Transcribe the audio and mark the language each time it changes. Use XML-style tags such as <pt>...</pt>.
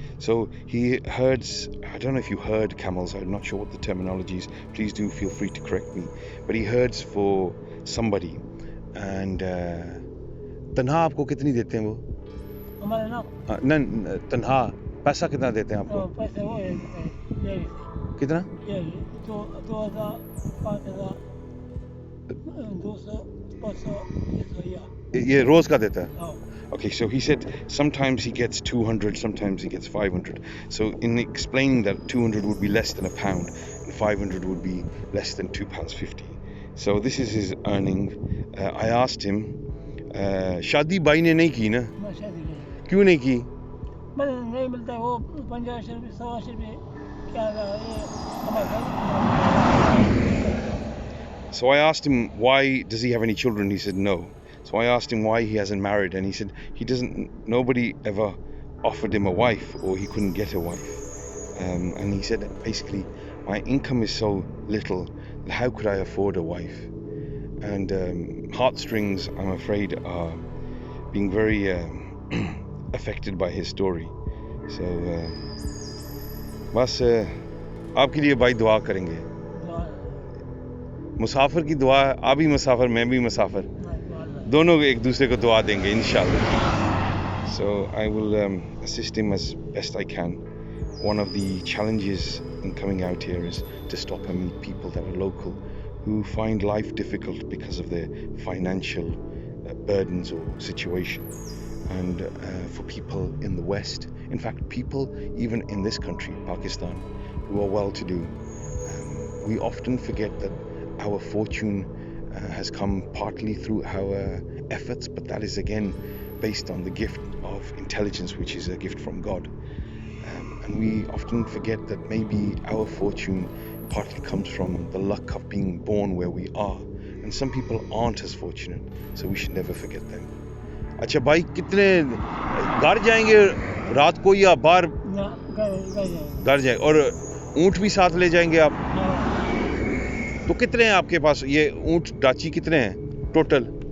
<en>So he herds, I don't know if you herd camels, I'm not sure what the terminology is, please do feel free to correct me, but he herds for somebody.</en> <hi>And तनहा आपको कितनी देते हैं वो? हमारे ना? नहीं, तनहा पैसा कितना देते हैं आपको? पैसे वो है कितना? 2,000, 5,000, 200, 500 ये रोज का देता है?</hi> <en>Okay, so he said sometimes he gets 200, sometimes he gets 500. So in explaining that 200 would be less than £1 and 500 would be less than £2.50. So this is his earning. I asked him,</en> <hi>शादी भाई ने नहीं की ना? क्यों नहीं की? नहीं मिलता वो 50 रुपए 100 रुपए क्या</hi> <en>So I asked him, why does he have any children? He said no. So I asked him why he hasn't married, and he said nobody ever offered him a wife, or he couldn't get a wife. And he said basically, my income is so little, how could I afford a wife? And heartstrings, I'm afraid, are being very affected by his story.</en> <hi>So बस आपके लिए भाई दुआ करेंगे. मुसाफिर की दुआ, आप भी मुसाफिर, मैं भी मुसाफिर, दोनों एक दूसरे को दुआ देंगे इंशाल्लाह.</hi> <en>So I will assist him as best I can. One of the challenges in coming out here is to stop and meet people that are local, who find life difficult because of their financial burdens or situation. And for people in the West, in fact, people even in this country, Pakistan, who are well-to-do, we often forget that our fortune has come partly through our efforts, but that is again based on the gift of intelligence, which is a gift from God. And we often forget that maybe our fortune partly comes from the luck of being born where we are. And some people aren't as fortunate, so we should never forget them.</en> <hi>अच्छा भाई कितने घर जाएंगे रात को या बाहर घर जाएंगे और ऊंट भी साथ ले जाएंगे आप तो कितने हैं आपके पास ये ऊंट डाची कितने हैं टोटल</hi>